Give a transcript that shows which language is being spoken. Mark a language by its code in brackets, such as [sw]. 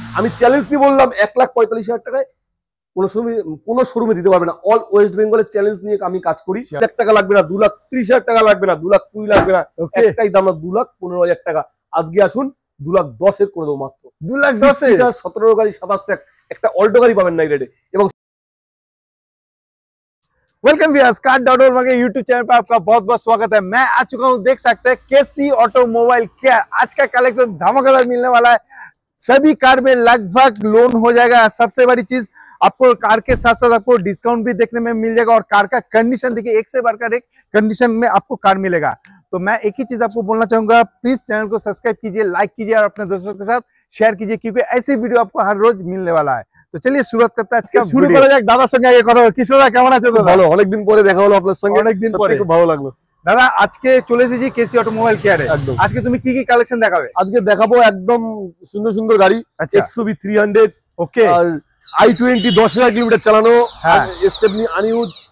[bn] আমি চ্যালেঞ্জ দিয়ে বললাম 1,45,000 টাকায় কোনো শোরুমে দিতে পারবে না। অল ওয়েস্ট বেঙ্গলের চ্যালেঞ্জ নিয়ে আমি কাজ করি। 1 টাকা লাগবে না, 2,30,000 টাকা লাগবে না, 2,20,000 লাগবে না, একটাই দাম না, 2,15,000 টাকা। আজকে আসুন 2,10,000 এর করে দেবো মাত্র। 2,10,000 17 গাড়ি 27 ট্যাক্স, একটা অল্টো গাড়ি পাবেন না এই রেটে। এবং [hi] वेलकम व्यूअर्स, कार.org के यूट्यूब चैनल पर आपका बहुत बहुत स्वागत है। मैं आ चुका हूं, देख सकते हैं केसी ऑटोमोबाइल केयर। आज का कलेक्शन धमाकेदार मिलने वाला है। सभी कार में लगभग लोन हो जाएगा। सबसे बड़ी चीज आपको कार के साथ साथ आपको डिस्काउंट भी देखने में मिल जाएगा और कार का कंडीशन देखिए, एक से बढ़कर एक कंडीशन में आपको कार मिलेगा। तो मैं एक ही चीज आपको बोलना चाहूंगा, प्लीज चैनल को सब्सक्राइब कीजिए, लाइक कीजिए और अपने दोस्तों के साथ शेयर कीजिए, क्योंकि ऐसी वीडियो आपको हर रोज मिलने वाला है। [bn] তো চলিয়ে শুরুত করতে আজকে শুরু করা যাক। দাদার সঙ্গে আগে কথা বলি। কিশোর দা কেমন আছে? ভালো, অনেকদিন পরে দেখা হলো আপনার সঙ্গে, অনেকদিন পরে, খুব ভালো লাগলো। দাদা আজকে চলে এসেছি কেসি অটোমোবাইল কেয়ারে। আজকে তুমি কি কি কালেকশন দেখাবে? আজকে দেখাবো একদম সুন্দর সুন্দর গাড়ি। XUV 300 ওকে, আর i20 10,000 কিলোমিটার চালানো, স্টেপনি আনইউজ।